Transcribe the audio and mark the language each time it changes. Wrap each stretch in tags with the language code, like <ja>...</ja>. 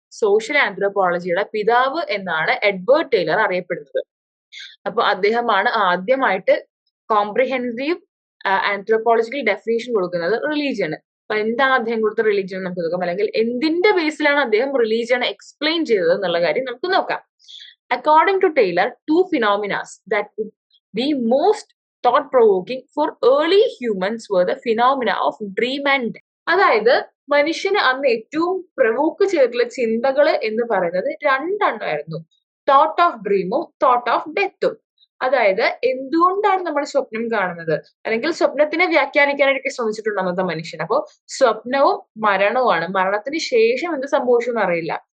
<ml>Social ആന്ത്രോപോളജിയുടെ പിതാവ് എന്നാണ് Edward Taylor അറിയപ്പെടുന്നത്. അപ്പൊ അദ്ദേഹമാണ് ആദ്യമായിട്ട് കോംപ്രിഹെൻസീവ് ആന്ത്രോപോളജിക്കൽ ഡെഫിനേഷൻ കൊടുക്കുന്നത് റിലീജിയന്. അപ്പൊ എന്താണ് അദ്ദേഹം കൊടുത്ത റിലീജിയൻ നമുക്ക് നോക്കാം, അല്ലെങ്കിൽ എന്തിന്റെ ബേസിലാണ് അദ്ദേഹം റിലീജിയൻ എക്സ്പ്ലെയിൻ ചെയ്തത് എന്നുള്ള കാര്യം നമുക്ക് നോക്കാം.</ml> <en>According to Taylor, two phenomena that would be most thought-provoking for early humans were the phenomena of dream and death.</en> <ml>അതായത് മനുഷ്യന് അന്ന് ഏറ്റവും പ്രവോക്ക് ചെയ്തിട്ടുള്ള ചിന്തകൾ എന്ന് പറയുന്നത് രണ്ടെണ്ണമായിരുന്നു. Thought of ഡ്രീമും thought of ഡെത്തും. അതായത് എന്തുകൊണ്ടാണ് നമ്മൾ സ്വപ്നം കാണുന്നത്, അല്ലെങ്കിൽ സ്വപ്നത്തിനെ വ്യാഖ്യാനിക്കാനായിട്ട് ശ്രമിച്ചിട്ടുണ്ട് അന്നത്തെ മനുഷ്യൻ. അപ്പോ സ്വപ്നവും മരണവുമാണ്. മരണത്തിന് ശേഷം എന്ത് സംഭവിച്ചു എന്ന് അറിയില്ല.</ml>